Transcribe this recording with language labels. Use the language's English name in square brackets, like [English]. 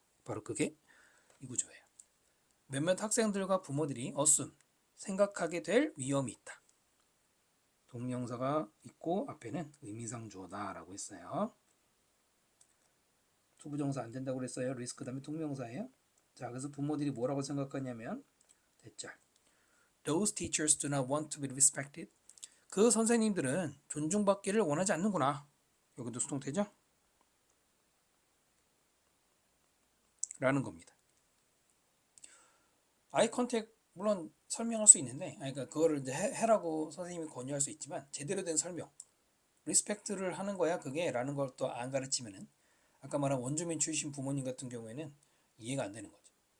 [Korean] 바로 그게 이 구조예요. 몇몇 학생들과 부모들이 [English] assume, [Korean] 생각하게 될 위험이 있다. 동명사가 있고 앞에는 의미상조다 라고 했어요. 투부정사 안 된다고 그랬어요. 리스크 다음에 동명사예요. 자, 그래서 부모들이 뭐라고 생각하냐면 대절. [English] Those teachers do not want to be respected. [Korean] 그 선생님들은 존중받기를 원하지 않는구나. 여기도 수동태죠? 라는 겁니다. 아이 컨택 물론 설명할 수 있는데, 그러니까 그거를 이제 해라고 선생님이 권유할 수 있지만 제대로 된 설명, 리스펙트를 하는 거야 그게 라는 걸 또 안 가르치면은 아까 말한 원주민 출신 부모님 같은 경우에는 이해가 안 되는 거죠.